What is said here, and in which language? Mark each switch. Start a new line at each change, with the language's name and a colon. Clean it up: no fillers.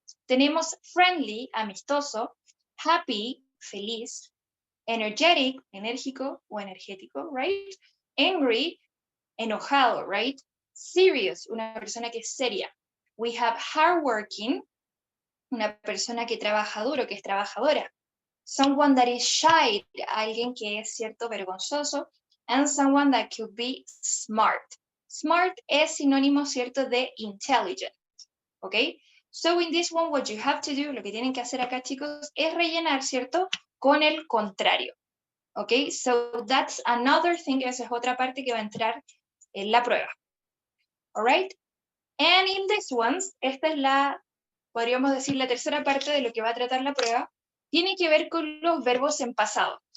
Spanish: Tenemos friendly, amistoso, happy, feliz, energetic, enérgico o energético, right? Angry, enojado, right? Serious, una persona que es seria.
English: We have hardworking,
Spanish: una persona que trabaja duro, que es trabajadora.
English: Someone that is shy,
Spanish: alguien que es, cierto, vergonzoso.
English: And someone that could be smart.
Spanish: Smart es sinónimo, cierto, de intelligent. ¿Ok?
English: So in this one, what you have to do,
Spanish: lo que tienen que hacer acá, chicos, es rellenar, ¿cierto? Con el contrario. ¿Ok?
English: So that's another thing,
Spanish: esa es otra parte que va a entrar en la prueba. Alright?
English: And in this ones,
Spanish: esta es la, podríamos decir, la tercera parte de lo que va a tratar la prueba, tiene que ver con los verbos en pasado.